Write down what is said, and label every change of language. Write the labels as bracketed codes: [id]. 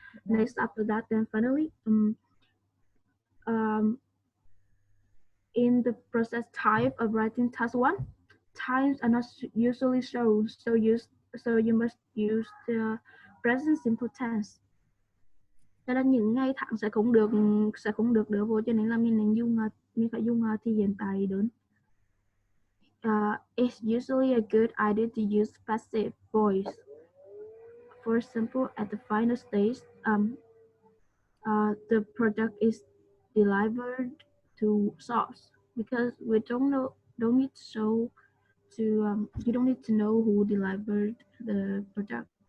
[en] Next, after that, then finally, in the process type of writing task 1, times are not usually shown, so you must use the present simple tense. [vi] Tức là những ngày tháng sẽ không được đưa vô, cho nên là mình phải dùng thì hiện tại đơn. [en] It's usually a good idea to use passive voice. For example, at the final stage, the product is delivered to source, because we don't need to know who delivered the product.